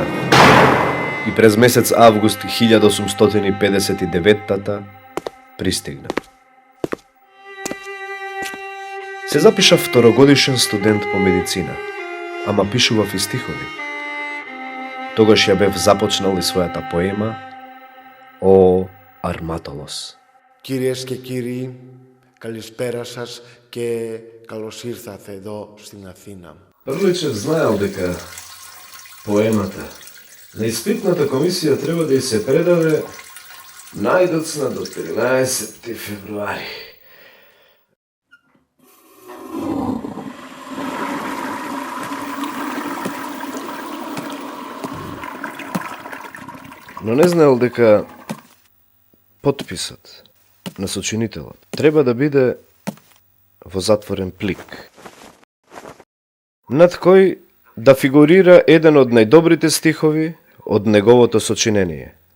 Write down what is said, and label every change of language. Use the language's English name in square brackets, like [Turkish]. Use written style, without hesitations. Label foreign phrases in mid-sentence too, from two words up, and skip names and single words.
[Bulgarian] И през месец август 1859 пристигна. [Macedonian] Се запишав второгодишен студент по медицина, ама пишував и стихови. Тогаш ја бев започнал и својата поема «О Αρμάτολος». [Greek] Κυρίες και κύριοι, καλησπέρα σας και καλώς ήρθατε εδώ στην Αθήνα. [Macedonian] Прличев знаел дека поемата на испитната комисија треба да ја се предаде најдоцна до 13 февруари. Но не знаел дека потписот на сочинителот треба да биде во затворен плик, над кој да фигурира еден од најдобрите стихови од неговото сочинение.